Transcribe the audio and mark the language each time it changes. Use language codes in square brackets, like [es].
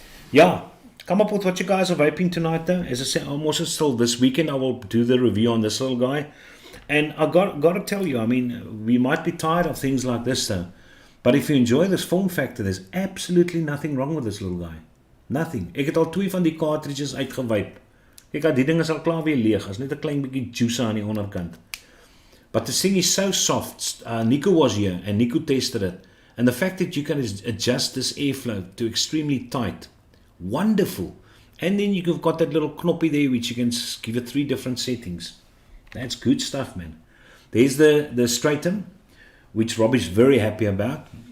[en] Yeah, come up with what you guys are vaping tonight though. As I said, I'm also still this weekend I will do the review on this little guy. And I got to tell you, I mean, we might be tired of things like this though. But if you enjoy this form factor, there's absolutely nothing wrong with this little guy. Nothing. [af] Ek het al 2 van die cartridges uitgewipe. Kyk, die ding is al klaar weer leeg. As net 'n klein bietjie juice aan die onderkant. [en] But the thing is so soft. Nico was here and Nico tested it. And the fact that you can adjust this airflow to extremely tight. Wonderful. And then you've got that little knoppy there which you can give it 3 different settings. That's good stuff, man. There's the Stratum, which Rob is very happy about.